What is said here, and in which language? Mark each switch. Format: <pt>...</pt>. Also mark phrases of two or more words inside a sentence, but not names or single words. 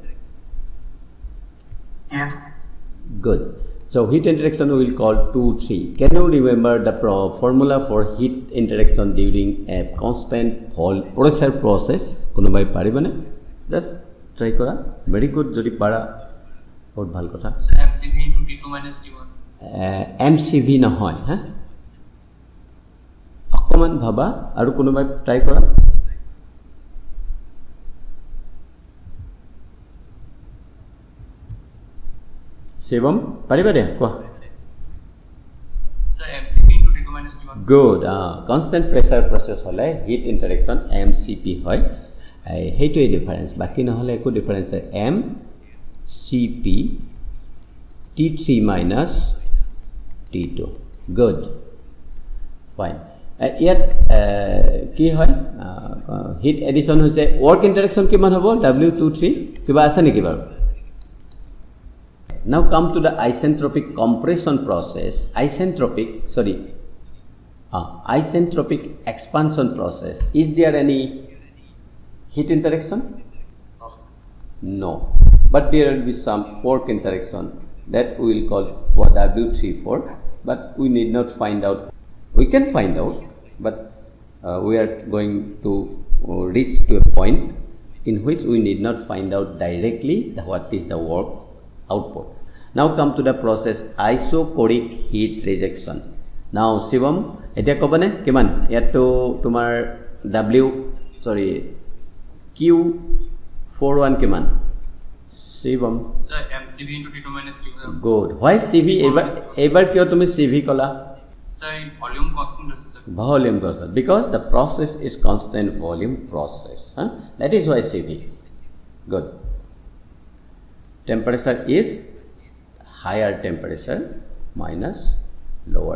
<en>Yes. Good. So heat interaction we will call 2-3. Can you remember the formula for heat interaction during a constant pressure process?</en> <as>কোনোবাই পাৰিবানে?</as> <en>Just try kora. Very good.</en> <as>যদি পাৰা. বহুত ভাল কথা.</as> <en>MCV into T2 minus T1.</en> <as>MCV নহয়, হা? অকমান ভাবা আৰু কোনোবাই ট্ৰাই কৰা। শিৱম পাৰিবা দে কোৱা।</as> <en>Sir, MCV into T2 minus T1. Good. Constant pressure process হলে heat interaction MCP হয়।</en> <as>সেইটোৱে ডিফাৰেন্স, বাকি নহলে একো ডিফাৰেন্স নাই।</as> <en>MCP T3 minus T2. Good. Fine.</en> <as>ইয়াত কি হয়</as> <en>heat addition</en> <as>হৈছে</as> <en>work interaction</en> <as>কিমান হ'ব W23 কিবা আছে নেকি বাৰু?</as> <en>Now come to the isentropic compression process. Isentropic expansion process. Is there any heat interaction? No. But there will be some work interaction that we will call W34, but we need not find out. We can find out, but we are going to reach to a point in which we need not find out directly what is the work output. Now come to the process isochoric heat rejection.</en> <as>Now Shivam, এতিয়া ক'বানে কিমান? ইয়াত তোমাৰ Q41 কিমান শিবম</as> <en>Sir, CV into T2 minus T1.</en> <as>গুড why CV এবাৰ কিয় তুমি CV কলা</as> <en>Sir, volume constant is sir. volume constant because the process is constant volume process that is why CV good temperature is higher temperature minus lower</en>